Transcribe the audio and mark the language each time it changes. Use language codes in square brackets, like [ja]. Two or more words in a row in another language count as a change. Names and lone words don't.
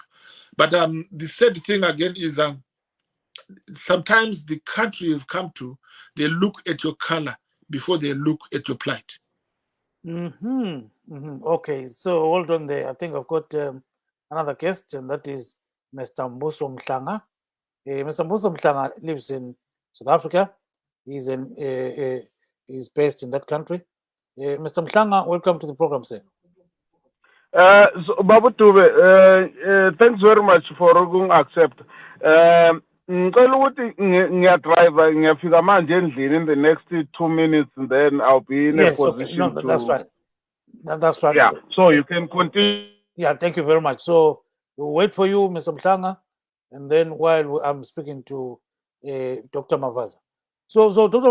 [en] But the sad thing again is sometimes the country you've come to, they look at your color before they look at your plight. Okay, so hold on there. I think I've got another guest, and that is Mr. Mbuso Mhlanga. Mr. Mbuso Mhlanga lives in South Africa. He's based in that country. Mr. Mhlanga, welcome to the program, sir. So, Babu Dube, thanks very much for accept. [nd] Ngicela ukuthi ngiyadrive ngiyafika manje endlini [en] in the next 2 minutes, and then I'll be in a position. Okay. No, that's right. That's right. Yeah, so you can continue. Yeah, thank you very much. So we'll wait for you, Mr. Mhlanga, and then while I'm speaking to Dr. Mavaza. So Dr.